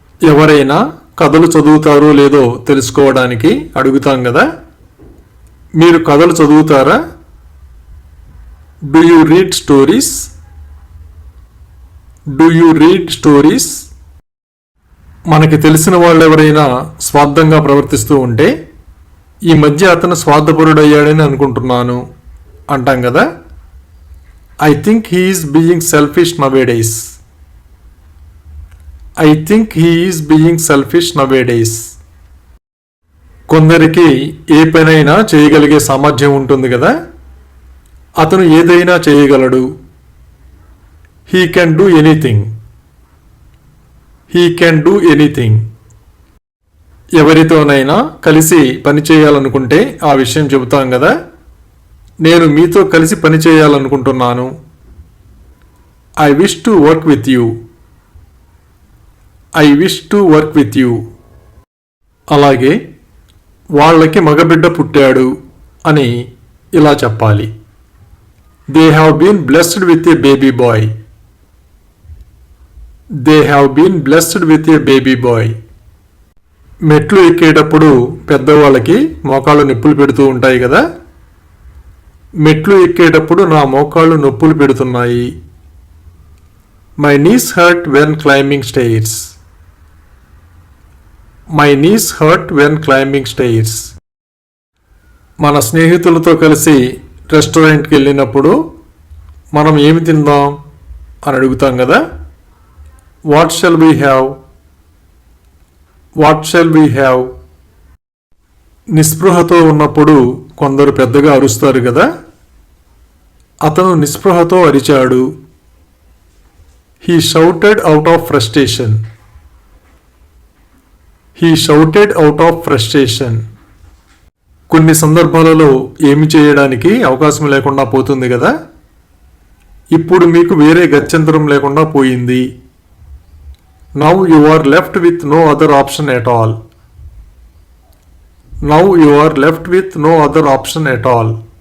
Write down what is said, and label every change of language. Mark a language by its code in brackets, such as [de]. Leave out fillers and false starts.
[te] ఎవరైనా కథలు చదువుతారో లేదో తెలుసుకోవడానికి అడుగుతాం కదా. మీరు కథలు చదువుతారా? [en] Do you read stories? Do you read stories? [te] మనకి తెలిసిన వాళ్ళు ఎవరైనా స్వార్థంగా ప్రవర్తిస్తూ ఉంటే ఈ మధ్య అతను స్వార్థపరుడయ్యాడని అనుకుంటున్నాను అంటాం కదా. [en] I think he is being selfish nowadays. I think he is being selfish nowadays. [te] కొందరికి ఏ పనైనా చేయగలిగే సామర్థ్యం ఉంటుంది కదా. అతను ఏదైనా చేయగలడు. [en] He can do anything. He can do anything. [te] ఎవరితోనైనా కలిసి పని చేయాలనుకుంటే ఆ విషయం చెబుతాం కదా. నేను మీతో కలిసి పని చేయాలనుకుంటున్నాను. [en] I wish to work with you. I wish to work with you. [te] అలాగే వాళ్ళకి మగబిడ్డ పుట్టాడు అని ఇలా చెప్పాలి. [en] They have been blessed with a baby boy. They have been blessed with a baby boy. [te] మెట్లు ఎక్కేటప్పుడు పెద్దవాళ్ళకి మోకాళ్ళు నొప్పులు పెడుతూ ఉంటాయి కదా. మెట్లు ఎక్కేటప్పుడు నా మోకాళ్ళు నొప్పులు పెడుతున్నాయి. [en] My knees hurt when climbing stairs. My knees hurt when climbing stairs. [te] మన స్నేహితులతో కలిసి రెస్టారెంట్కి వెళ్ళినప్పుడు మనం ఏమి తిందాం అని అడుగుతాం కదా. [en] What shall we have? What shall we have? [te] నిస్పృహతో ఉన్నప్పుడు కొందరు పెద్దగా అరుస్తారు కదా. అతను నిస్పృహతో అరిచాడు. [en] He shouted out of frustration. He shouted out of frustration. [te] కొన్ని సందర్భాలలో ఏమి చేయడానికి అవకాశం లేకుండా పోతుంది కదా. ఇప్పుడు మీకు వేరే గత్యంతరం లేకుండా పోయింది. [en] Now you are left with no other option at all. Now you are left with no other option at all.